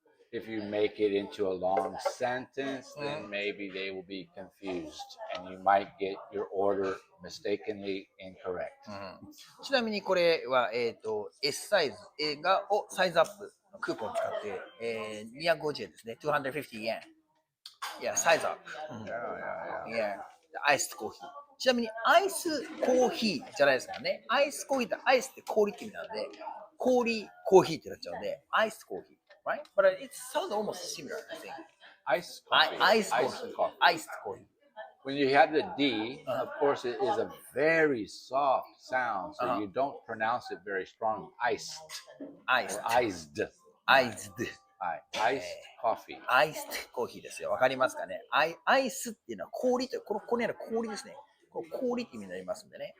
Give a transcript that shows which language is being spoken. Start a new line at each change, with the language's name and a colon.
English: If you make it into a long sentence, then maybe they will be confused and you might get your order mistakenly incorrect.
Japanese: ちなみにこれは、S サイズをサイズアップのクーポンを使って、250円ですね。
English: 250 yen. Yeah, size up. Yeah, iced coffee.
Japanese: ちなみにアイスコーヒーじゃないですからね。アイスコーヒーってアイスって氷って意味なので、氷コーヒーってなっちゃうので、アイスコーヒー。
English: Right? But it sounds almost similar, I think. Ice coffee. Ice coffee. Iced coffee. When you have the D, of course, it is a very soft sound, so you don't pronounce it very strong. Iced. Iced. Iced. Iced. Iced coffee.
Japanese: Iced コーヒーですよ。わかりますかね。アイスっていうのは氷と、ここにある氷ですね。これ氷って意味になりますんでね。